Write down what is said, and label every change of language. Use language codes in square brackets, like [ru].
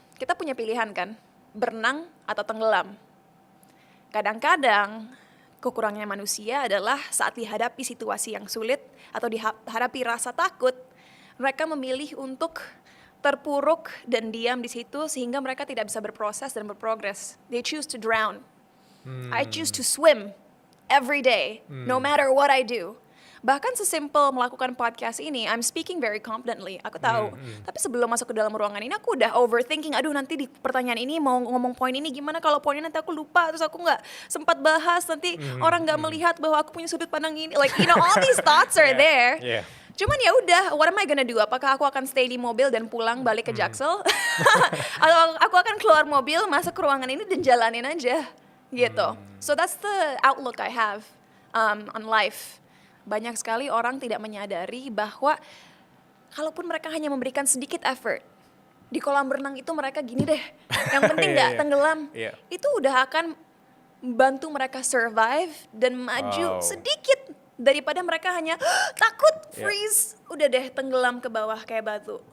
[id] Kita punya pilihan kan, berenang atau tenggelam. Kadang-kadang kekurangannya manusia adalah saat dihadapi situasi yang sulit atau dihadapi rasa takut, mereka memilih untuk terpuruk dan diam di situ sehingga mereka tidak bisa berproses dan berprogres. [en] They choose to drown. I choose to swim every day, no matter what I do. [id] Bahkan sesimpel melakukan podcast ini, [en] I'm speaking very confidently, [id] aku tahu. Tapi sebelum masuk ke dalam ruangan ini, aku udah overthinking, aduh nanti di pertanyaan ini mau ngomong poin ini gimana, kalau poinnya nanti aku lupa, terus aku nggak sempat bahas, nanti orang nggak melihat bahwa aku punya sudut pandang ini. [en] Like, you know, all these thoughts are there. Yeah. [id] Cuman ya udah, [en] what am I gonna do? [id] Apakah aku akan stay di mobil dan pulang balik ke Jaksel? Atau aku akan keluar mobil, masuk ke ruangan ini dan jalanin aja, gitu. [en] So that's the outlook I have on life. [id] Banyak sekali orang tidak menyadari bahwa kalaupun mereka hanya memberikan sedikit effort, di kolam berenang itu mereka gini deh, yang penting nggak tenggelam, itu udah akan bantu mereka survive dan maju sedikit daripada mereka hanya takut, freeze, udah deh tenggelam ke bawah kayak batu.